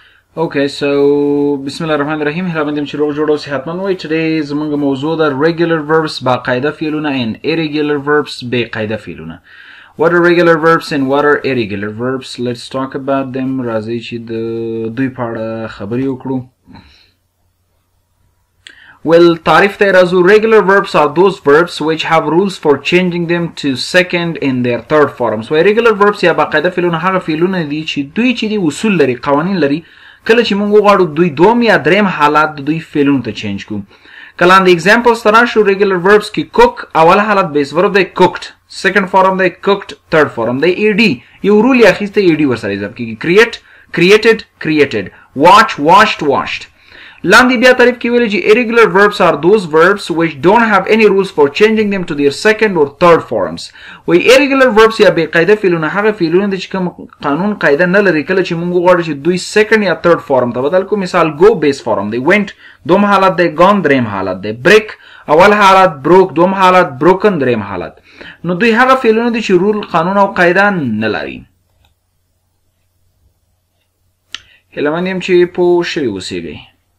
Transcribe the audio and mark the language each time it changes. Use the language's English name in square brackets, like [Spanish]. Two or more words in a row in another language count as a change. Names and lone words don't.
[English] Okay, so [Arabic] بسم الله الرحمن الرحيم. [Pashto] Hilabandim چې روغ جوړ او صحتمند وي. Today زمونږ موضوع ده [English] regular verbs [Pashto] باقاعده فعلونه and [English] irregular verbs [Pashto] بې قاعده فعلونه. [English] What are regular verbs and what are irregular verbs? Let's talk about them. [Pashto] راځي چې د دوی په اړه خبرې وکړو. Well, تعریف ته راځو. [English] Regular verbs are those verbs which have rules for changing them to second and their third forms. So irregular verbs [Pashto] یا باقاعده فعلونه هغه فعلونه دي چې دوی چې دي اصول لري، قوانین لري. کله چې موږ وغواړو دوی دوم یا دریم حالات د دوی فعلونو ته چینج کوو. کله د examples ته راشو [English] regular verbs [Pashto] کې cook اول حالت [English] base verb [Pashto] دی cooked، [English] second form [Pashto] دی cooked، [English] third form [Pashto] دی ed. یو رول یې اخیستی ed ورسره اضافه کیږي. [English] create created created، watch watched watched. [Pashto] لاندې بیا تعریف کې ویل چې [English] irregular verbs are those verbs which don't have any rules for changing them to their second or third forms. [Pashto] وی [English] irregular verbs [Pashto] یا بې قاعده فعلونه هغه فعلونه دي چې کوم قانون قاعده نه لري. کله چې موږ وغواړو چې دوی second یا [English] third form [Pashto] ته بدل کو، مثال go base form دی، went دوم حالت دی، gone دریم حالت دی، break اول حالت، broke دوم حالت، broken دریم حالت. نو دوی هغه فعلونه دي چې رول قانون او قاعده نه لري. هیله من یم چې پوه شوي اوسئ.